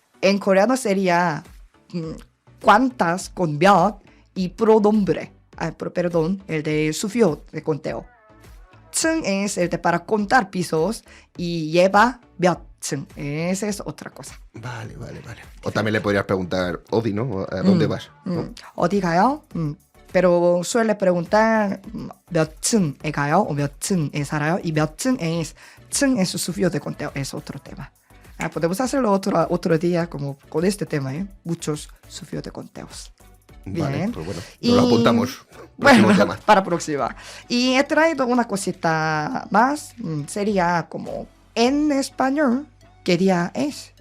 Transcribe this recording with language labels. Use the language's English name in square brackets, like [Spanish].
[Spanish] En coreano sería cuántas con 몇 y pronombre. Perdón, el de sufijo de conteo. 층 es el de para contar pisos y lleva 몇 층. Esa es otra cosa. Vale. O también le podrías preguntar, Odi, ¿no? ¿A dónde vas? ¿no? [Korean] 어디 가요? [Spanish] Pero suele preguntar [Korean] 몇 층에 가요 [Spanish] o [Korean] 몇 층에 살아요. [Spanish] Y 몇 층 es su sufijo de conteo, es otro tema. Podemos hacerlo otro día como con este tema, ¿eh? Muchos sufijos de conteos. Vale, Bien. pues bueno, Y- nos lo apuntamos. Próximo Bueno, tema. para próxima. Y he traído una cosita más. Sería como en español, ¿qué día es?